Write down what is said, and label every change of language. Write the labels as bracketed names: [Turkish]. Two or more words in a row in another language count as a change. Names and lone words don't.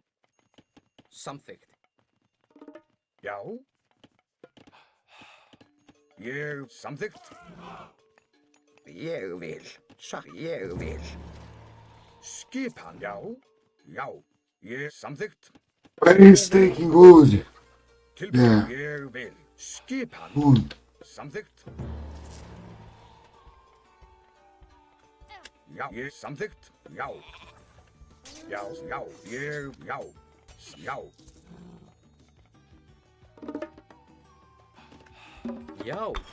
[Icelandic] Samþykkt. Já. Ég samþykkt. Ég vil. Ég vil. Skipan. Já. Já. Ég samþykkt. [English] Where is taking wood? [Icelandic] Tilbúin. [English] Yeah. [Icelandic] Ég vil. Skipan. [English] Wood. [Icelandic] Samþykkt. Já. Ég samþykkt. Já. Já. Já. Ég. Já. Já. Já.